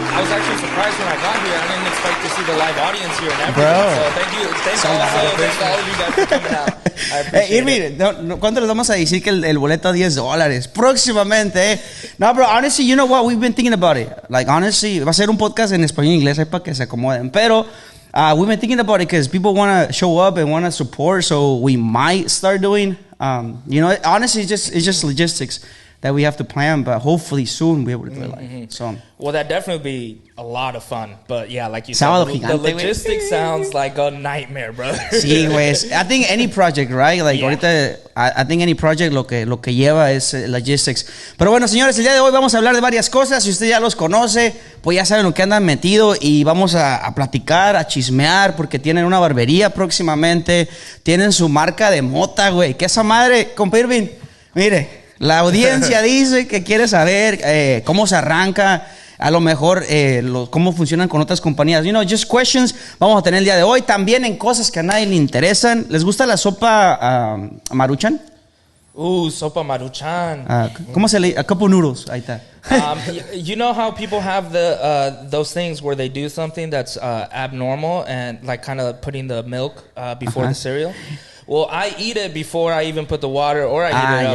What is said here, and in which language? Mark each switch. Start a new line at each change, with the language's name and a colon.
English: I was actually surprised when I got here. I didn't expect to see the live audience here and everything. Bro. So thank you. Thanks all of you guys for coming out. I appreciate it.
Spanish: Irving, ¿cuánto les vamos a decir que el boleto a $10? Próximamente,
English: No, bro, honestly, you know what? We've been thinking about it. Like, honestly,
Spanish: va a ser un podcast en español y inglés ahí para que se acomoden. Pero
English: we've been thinking about it because people want to show up and want to support. So we might start doing, honestly, it's just logistics that we have to plan. But hopefully soon we'll be able to do it. So. Well, that definitely be a lot of fun. But yeah, like you
Spanish: Sábado
English: said, the
Spanish: gigante, güey.
English: logistics sounds like a nightmare, bro.
Spanish: Sí, güey.
English: I think any project, right? Like, Yeah.
Spanish: ahorita,
English: I think any project
Spanish: lo que lleva es logistics. Pero bueno, señores, el día de hoy vamos a hablar de varias cosas. Si usted ya los conoce, pues ya saben lo que andan metido. Y vamos a platicar, a chismear, porque tienen una barbería próximamente. Tienen su marca de mota, güey. Que esa madre, compa Irving, mire, la audiencia dice que quiere saber cómo se arranca. A lo mejor cómo funcionan con otras compañías.
English: Just questions
Spanish: vamos a tener el día de hoy. También en cosas que a nadie le interesan. ¿Les gusta la sopa Maruchan? Sopa Maruchan. ¿Cómo se le?
English: A couple noodles.
Spanish: Ahí está.
English: You know how people have those things where they do something that's abnormal and like kind of putting the milk before the cereal? Well, I eat it before I even put the water or I heat it up.